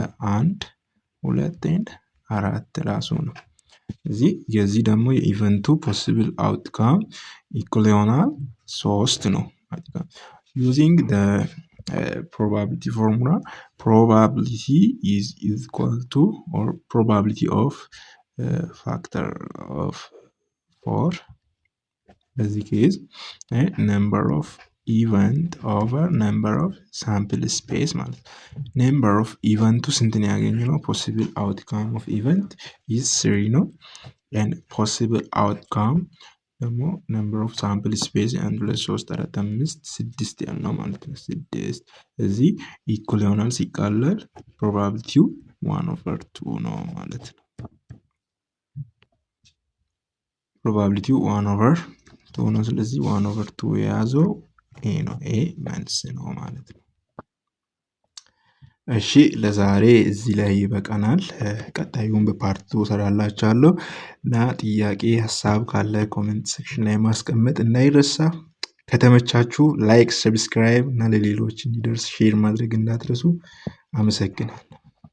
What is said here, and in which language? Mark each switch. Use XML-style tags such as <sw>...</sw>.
<en>1 2 and 4</en> <am>ራሱ ነው። እዚህ የዚህ ደግሞ የኢቨንቱ ፖሲብል አውትካም ኢኩል ይሆናል 3 ነው።</am> <en>using the probability formula probability is equal to or probability of factor of 4</en> <am>በዚህ ኬዝ</am> <en>number of event over number of sample space</en> <am>ማለት</am> <en>number of event</en> <am>ስንት ነው ያገኘነው?</am> <en>possible outcome of event is 3</en> <am>ነው</am> <en>and possible outcome</en> <am>ደግሞ</am> <en>ነምበር ኦፍ ሳምፕል ስፔስ</en> <am>1 2 3 4 5 6 ያልነው ማለት ነው። 6 እዚህ ኢኩል ይሆናል ሲቃለል ፕሮባቢሊቲው 1/2 ነው ማለት ነው። ፕሮባቢሊቲው 1/2 ነው። ስለዚህ 1/2 የያዘው ኤ ነው። ኤ መልስ ነው ማለት ነው። እሺ ለዛሬ እዚህ ላይ ይበቃናል። ቀጣዩን በፓርት 2 እሰራላችኋለሁ እና ጥያቄ ሀሳብ ካለ ኮሜንት ሴክሽን ላይ ማስቀመጥ እንዳይረሳ። ከተመቻችሁ ላይክ፣ ሰብስክራይብ እና ለሌሎች እንዲደርስ ሼር ማድረግ እንዳትረሱ። አመሰግናለሁ።</am>